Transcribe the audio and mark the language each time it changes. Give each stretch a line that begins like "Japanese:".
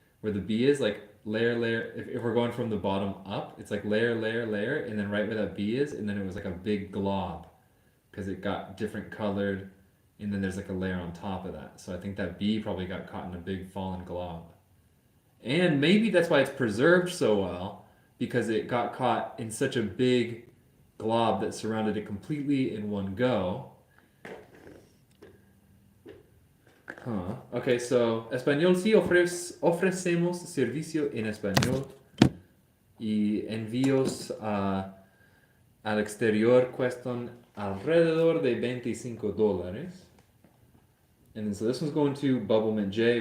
English: Where the bee is, like layer. If we're going from the bottom up, it's like layer, and then right where that bee is, and then it was like a big glob, because it got different colored, and then there's like a layer on top of that. So I think that bee probably got caught in a big fallen glob. And maybe that's why it's preserved so well, because it got caught in such a big glob that surrounded it completely in one go. Huh. Okay, so
Spanish: español sí ofrecemos servicio en español y envíos al exterior cuestan alrededor de $25.
English: And then so this one's going to Bubblemint J.